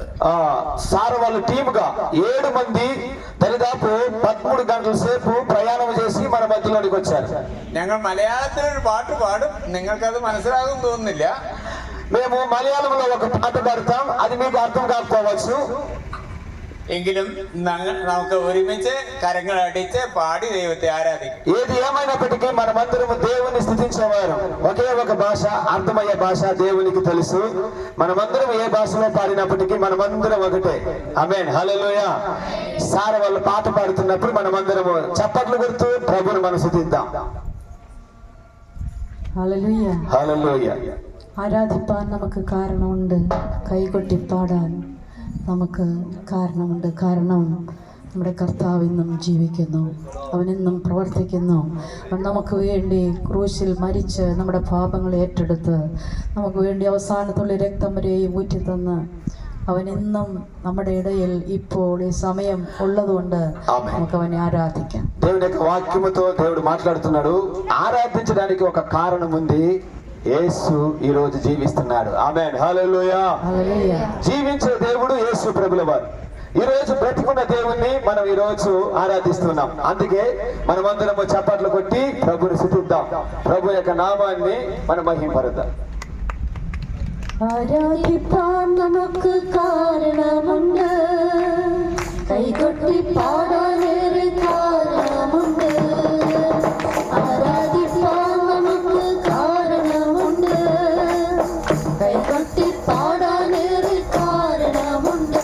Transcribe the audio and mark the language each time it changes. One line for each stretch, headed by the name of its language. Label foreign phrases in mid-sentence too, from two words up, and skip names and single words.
Telugu: సార్ వాళ్ళ టీముగా 7 మంది దరిదాపు 13 గంటల సేపు ప్రయాణం చేసి మన మధ్యలోనికి వచ్చారు.
Malayalam: ഞങ്ങൾ മലയാളത്തിലൊരു പാട്ട് പാടും, നിങ്ങൾക്കത് മനസ്സിലാകും തോന്നുന്നില്ല.
Telugu: మేము మలయాళంలో ఒక పాట పాడతాం, అది మీకు అర్థం కాకపోవచ్చు.
Malayalam: എങ്കിലും നമുക്ക് ഒരുമിച്ച് കരങ്ങൾ അടിച്ച് പാടി ദൈവത്തെ ആരാധിക്കും.
Telugu: ఏది ఏమైనప్పటికీ మనమందరం దేవుని స్తుతించేవారు. ఒకే ఒక భాష, అర్థమయ్యే భాష దేవునికి తెలుసు. మనమందరం ఏ భాషలో పాడినప్పటికీ మనమందరం ఒకటే. ఆమేన్, హల్లెలూయా. సార్ వాళ్ళు పాట పాడుతున్నప్పుడు మనమందరం చప్పట్లు కొడుతూ ప్రభువుని మనం స్తుతిద్దాం.
Malayalam: ഹല്ലേലൂയ.
Telugu: హల్లెలూయా.
Malayalam: ആരാധിപ്പാൻ നമുക്ക് കാരണമുണ്ട്, കൈകൊട്ടി പാടാൻ നമുക്ക് കാരണമുണ്ട്. കാരണം നമ്മുടെ കർത്താവ് ഇന്നും ജീവിക്കുന്നു, അവനെന്നും പ്രവർത്തിക്കുന്നു. അവൻ നമുക്ക് വേണ്ടി ക്രൂശിൽ മരിച്ച് നമ്മുടെ പാപങ്ങൾ ഏറ്റെടുത്ത് നമുക്ക് വേണ്ടി അവസാനത്തുള്ള രക്തം വരെയും ഊറ്റിത്തന്ന് അവനെന്നും നമ്മുടെ ഇടയിൽ ഇപ്പോൾ ഈ സമയം ഉള്ളതുകൊണ്ട് നമുക്ക് അവനെ ఆరాధిക്കാം.
Telugu: దేవుని యొక్క వాక్యముతో దేవుడు మాట్లాడుతున్నాడు. ఆరాధించడానికి ఒక కారణం ఉంది. యేసు ఈ రోజు జీవిస్తున్నాడు. ఆమేన్, హల్లెలూయా. హల్లెలూయా. జీవించే దేవుడు యేసు ప్రభుల వారు. ఈ రోజు బ్రతికున్న దేవుణ్ణి మనం ఈ రోజు ఆరాధిస్తున్నాం. అందుకే మనమందరము చప్పట్లు కొట్టి ప్రభుని స్తుతిద్దాం. ప్రభు యొక్క నామాన్ని మనం మహింపరుద్దాం.
Malayalam: ആരാധിപ്പാൻ നമുക്ക് കാരണമുണ്ട്, കൈകൊട്ടി പാടാനേറെ കാരണമുണ്ട്. ആരാധിപ്പാൻ നമുക്ക് കാരണമുണ്ട്, കൈകൊട്ടി പാടാനേറെ കാരണമുണ്ട്.